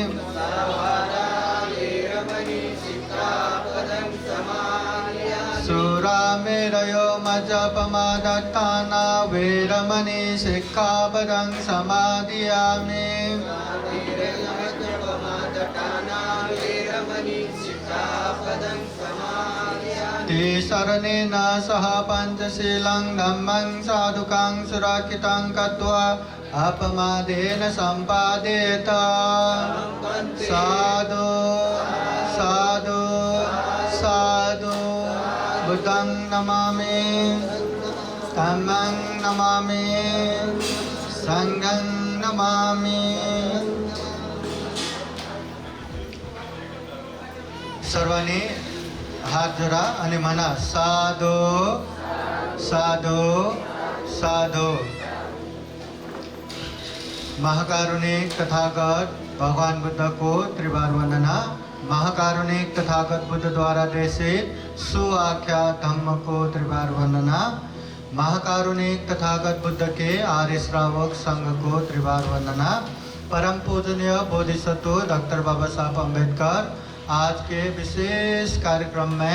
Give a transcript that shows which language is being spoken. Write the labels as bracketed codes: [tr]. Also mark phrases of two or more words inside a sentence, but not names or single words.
[pi] सुरामेरयो मज्जपमादत्ताना वेरमणि सिक्खापदं समादियामि तिसरणेन सह पञ्चशीलं धम्मं साधुकं सुरक्षितं कृत्वा अपमादेन सम्पादेत साधु साधु साधु बुद्धं नमामि धम्मं नमामि संघं नमामि। [mr] सर्वांनी हात जोडा आणि म्हणा [pi] साधु साधु साधु। [hi] महाकारुणिक तथागत भगवान बुद्ध को त्रिवार वंदना। महाकारुणिक तथागत बुद्ध द्वारा देशित सुआख्यात धम्म को त्रिवार वंदना। महाकारुणिक तथागत बुद्ध के आर्य श्रावक संघ को त्रिवार वंदना। परम पूजनीय बोधिसत्व डॉक्टर बाबा साहब अम्बेडकर आज के विशेष कार्यक्रम में